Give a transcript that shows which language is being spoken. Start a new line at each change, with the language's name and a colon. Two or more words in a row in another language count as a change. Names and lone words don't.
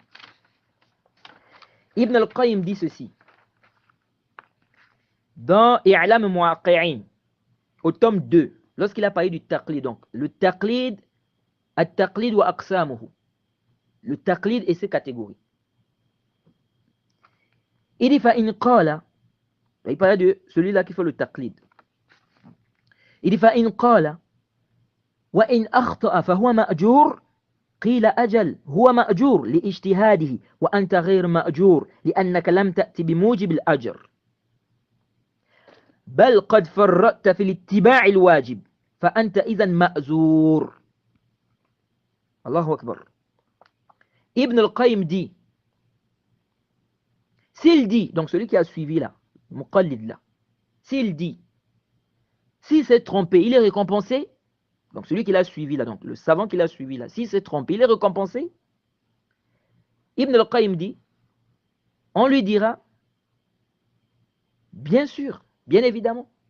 French: Ibn al-Qayyim dit ceci. Dans I'lam Muwaqqi'in, au tome 2, lorsqu'il a parlé du taqlid, donc le taqlid,
Arabic: التقليد وأقسامه,
French: le taqlid et ses catégories. Il dit
Arabic: فإن قال,
French: il parle de celui-là qui fait le taqlid. Il dit
Arabic: فإن قال وإن أخطأ فهو مأجور قيل أجل هو مأجور لاجتهاده وأنت غير مأجور لأنك لم تأتي بموجب الأجر بل قد فرطت في الاتباع الواجب فأنت إذن مأزور. الله أكبر.
French: Ibn al-Qayyim dit, s'il dit, donc celui qui a suivi là, Muqallid là, s'il dit, s'il s'est trompé, il est récompensé. Donc celui qui l'a suivi là, donc le savant qui l'a suivi là, s'il s'est trompé, il est récompensé. Ibn al-Qayyim dit, on lui dira, bien sûr, bien évidemment.